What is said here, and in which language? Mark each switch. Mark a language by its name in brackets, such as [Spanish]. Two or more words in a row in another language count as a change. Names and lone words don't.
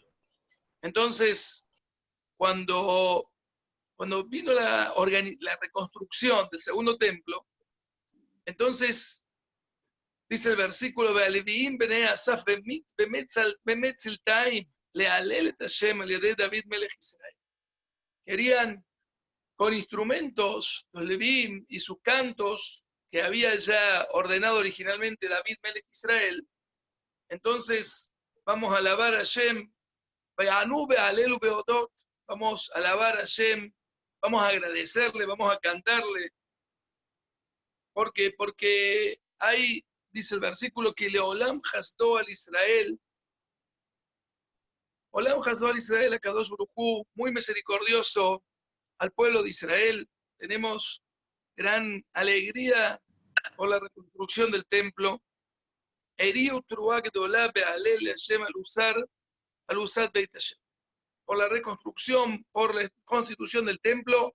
[Spanish] Entonces, cuando vino la reconstrucción del segundo templo, entonces dice el versículo, querían con instrumentos, los Levim y sus cantos que había ya ordenado originalmente [Hebrew] דוד מלך ישראל. [Spanish] Entonces vamos a alabar a Hashem, vamos a alabar a Hashem, vamos a agradecerle, vamos a cantarle, porque hay, dice el versículo, que [Hebrew] לעולם חסדו על ישראל, עולם חסדו על ישראל, [Spanish] a [Hebrew] קדוש ברוך הוא, [Spanish] muy misericordioso al pueblo de Israel. Tenemos gran alegría por la reconstrucción del templo. Por la reconstrucción, por la constitución del templo.